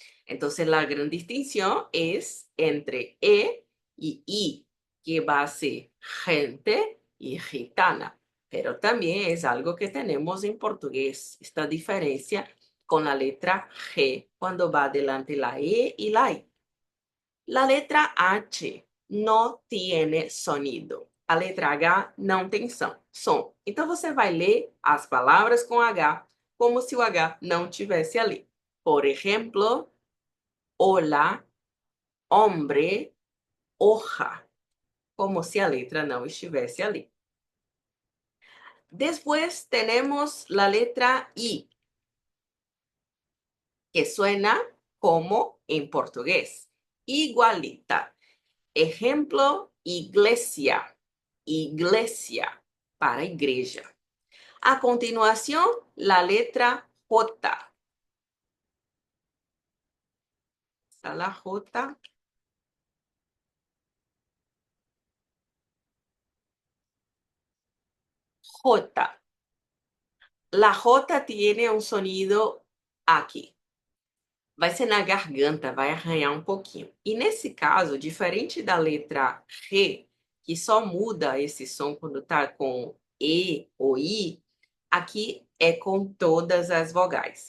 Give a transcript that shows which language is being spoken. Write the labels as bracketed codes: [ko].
[es] Entonces la gran distinción es entre E y I, que va a ser gente y gitana, pero también es algo que tenemos en portugués, esta diferencia con la letra G cuando va delante la E y la I. La letra H [pt] não [es] tiene sonido. [pt] A letra H não tem som. Então, você vai ler as palavras com H como se o H não tivesse ali. Por exemplo, hola, hombre, hoja, como se a letra não estivesse ali. [es] Después tenemos la letra I, que suena como en portugués, igualita. Ejemplo, iglesia, iglesia, para igreja. A continuación, la letra J. Está la J. J. La J tiene un sonido aqui. [pt] Vai ser na garganta, vai arranhar um pouquinho. E nesse caso, diferente da letra R, que só muda esse som quando tá com E ou I, aqui é com todas as vogais.